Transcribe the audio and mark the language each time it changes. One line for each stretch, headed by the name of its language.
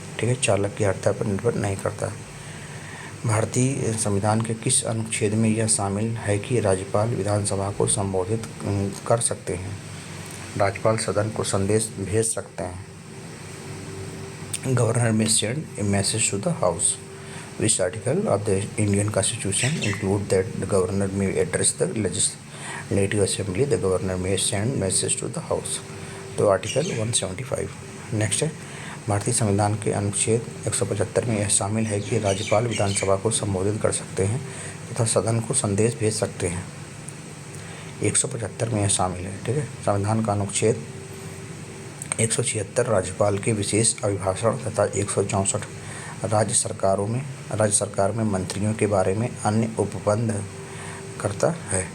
Hindi: ठीक है, चालक की आर्द्रता पर निर्भर नहीं करता है। भारतीय संविधान के किस अनुच्छेद में यह शामिल है कि राज्यपाल विधानसभा को संबोधित कर सकते हैं? राज्यपाल सदन को संदेश भेज सकते हैं।
English: Governor may send a message to the house. Which article of the Indian Constitution include that the governor may address the legislative assembly? The governor may send message to the house.
Hindi: तो article 175। Next है भारतीय संविधान के अनुच्छेद 175 में यह शामिल है कि राज्यपाल विधानसभा को संबोधित कर सकते हैं तथा सदन को संदेश भेज सकते हैं। 175 में यह शामिल है। ठीक है, संविधान का अनुच्छेद 176 राज्यपाल के विशेष अभिभाषण तथा 164 राज्य सरकार में मंत्रियों के बारे में अन्य उपबंध करता है।